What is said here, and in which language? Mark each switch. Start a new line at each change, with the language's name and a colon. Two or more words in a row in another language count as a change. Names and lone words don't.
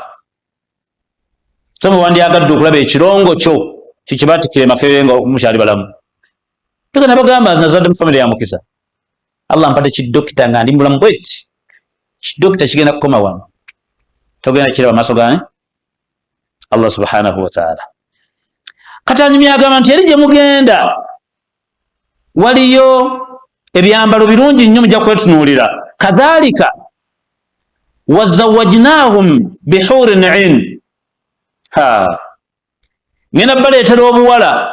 Ganda: So muwandyagadde okulaba ekirongo kyo kikibatikire Makerere nga mukyali balamu. Togenda bagamba nazadde mu famire ya mukisa, Allah mpadde kidokita nga ndi mulamu bweti, kidokita kigenda kukoma wano, togenda kiraba maaso gani Allah
Arabic: سبحانه وتعالى.
Ganda: Kati anyumya agamba nti eri gye mugenda waliyo ebyambalo birungi nnyo mujja kwetunuulira.
Arabic: كذلك وزوجناهم بحور عين,
Ganda: ngenda baleetera obuwala.